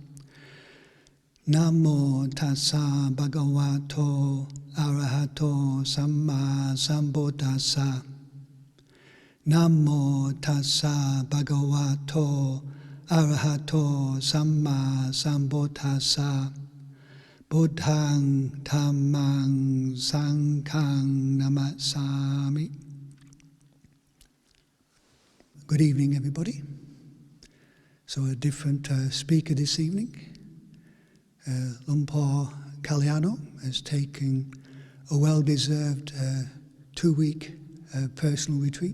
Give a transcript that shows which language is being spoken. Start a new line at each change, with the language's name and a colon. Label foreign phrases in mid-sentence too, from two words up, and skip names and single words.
Pali: Namo tassa bhagavato arahato samma sambuddhassa. Namo tassa bhagavato arahato samma sambuddhassa. Buddhang dhammang sanghang namasami.
English: Good evening, everybody. So a different speaker this evening. Lumpur Kalyano has taken a well-deserved 2-week personal retreat.